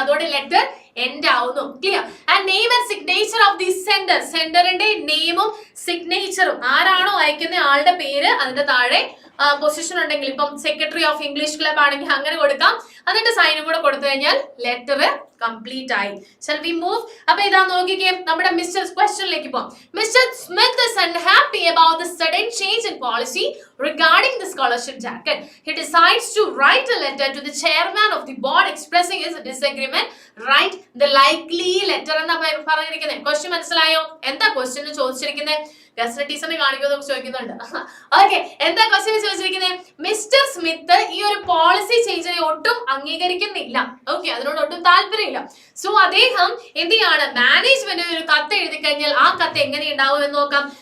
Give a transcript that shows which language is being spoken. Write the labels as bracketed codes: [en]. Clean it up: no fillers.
[ml] അതോടെ letter end ആവുന്നു. Clear? And name and signature of the sender, സെൻഡറിന്റെ നെയിമും സിഗ്നേച്ചറും, ആരാണോ അയക്കുന്ന ആളുടെ പേര് അതിന്റെ താഴെ പൊസിഷൻ ഉണ്ടെങ്കിൽ, ഇപ്പം സെക്രട്ടറി ഓഫ് ഇംഗ്ലീഷ് ക്ലബ് ആണെങ്കിൽ അങ്ങനെ കൊടുക്കാം. എന്നിട്ട് സൈനും കൂടെ കൊടുത്തു കഴിഞ്ഞാൽ ലെറ്റർ കംപ്ലീറ്റ് ആയി. Shall we move? അപ്പൊ ഇതാ നോക്കിക്കേ, നമ്മുടെ മിസ്റ്റർ ക്വസ്റ്റ്യനിലേക്ക് പോകാം. [en] Mister Smith is unhappy about the sudden change in policy regarding the scholarship jacket. He decides to write a letter to the chairman of the board expressing his disagreement. Write the likely letter എന്നാ പറഞ്ഞിരിക്കുന്നത്. [ml] Question മനസ്സിലായോ? എന്താ question ചോദിച്ചിരിക്കുന്നത്? Guest ടീച്ചറിനെ കാണിക്കുമെന്ന് ചോദിക്കുന്നുണ്ട്. Okay, എന്താ question ചോദിച്ചിരിക്കുന്നത്? Mister Smith ഈ ഒരു പോളിസി ചേഞ്ചിനെ ഒട്ടും അംഗീകരിക്കുന്നില്ല. ഓക്കെ, അതിനോട് ഒട്ടും താല്പര്യമില്ല. സോ അദ്ദേഹം എന്ത് ചെയ്യാണ്? മാനേജ്മെന്റ് ഒരു കത്ത് എഴുതി കഴിഞ്ഞാൽ ആ കത്ത് എങ്ങനെ ഉണ്ടാവും എന്ന് നോക്കാം.